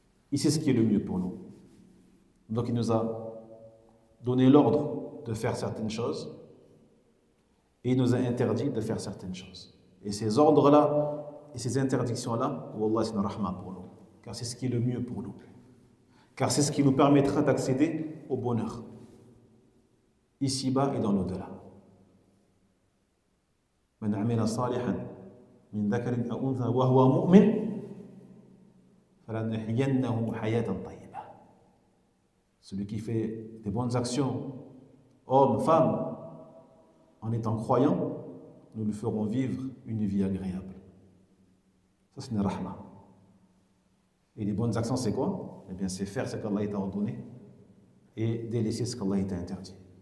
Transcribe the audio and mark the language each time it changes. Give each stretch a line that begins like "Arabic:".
French: Il sait ce qui est le mieux pour nous. Donc il nous a donné l'ordre de faire certaines choses et il nous a interdit de faire certaines choses. Et ces ordres-là et ces interdictions-là, wallah, c'est une rahma pour nous. Car c'est ce qui est le mieux pour nous. Car c'est ce qui nous permettra d'accéder au bonheur, ici-bas et dans l'au-delà.
Arabic: من عمل صالحا من ذكر أو أنثى وهو مؤمن فلنحيينه حياة طيبة.
French: Celui qui fait des bonnes actions, homme, femme, en étant croyant, nous lui ferons vivre une vie agréable. Ça, c'est une rahma. Et les bonnes actions, c'est quoi? Eh bien, c'est faire ce qu'Allah t'a ordonné et délaisser ce qu'Allah t'a interdit.